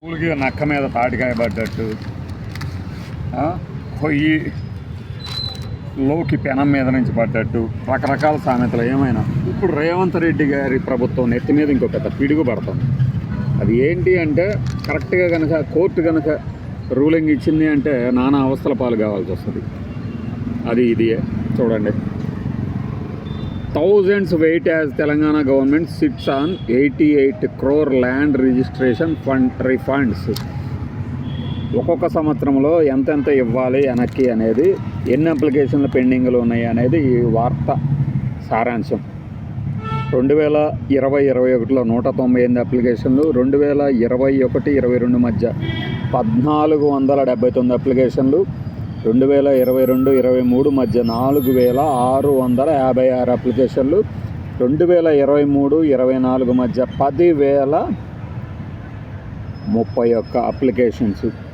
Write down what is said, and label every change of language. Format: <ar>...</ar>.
<te>పూలకి నక్క మీద తాటికాయ పడ్డట్టు, కొయ్యి లోకి పెనం మీద నుంచి పడ్డట్టు రకరకాల సామెతలు ఏమైనా ఇప్పుడు రేవంత్ రెడ్డి గారి ప్రభుత్వం నెత్తి మీద ఇంకో పెద్ద పిడుగు పడుతుంది. అది ఏంటి అంటే కరెక్ట్గా కనుక కోర్టు కనుక రూలింగ్ ఇచ్చింది అంటే నానా అవస్థల పాలు కావాల్సి వస్తుంది. అది ఇది చూడండి.</te> <en>Thousands wait as Telangana government sits on 88 crore land registration fund refunds.</en> <te>ఒక్కొక్క సంవత్సరంలో ఎంతెంత ఇవ్వాలి వెనక్కి అనేది, ఎన్ని అప్లికేషన్లు పెండింగ్లు ఉన్నాయి అనేది ఈ వార్త సారాంశం. 2020-21లో 198 అప్లికేషన్లు, 2021-22 మధ్య 1479 అప్లికేషన్లు, 2022-23 మధ్య 4656 అప్లికేషన్లు, 2023-24 మధ్య 10,031 అప్లికేషన్స్.</te>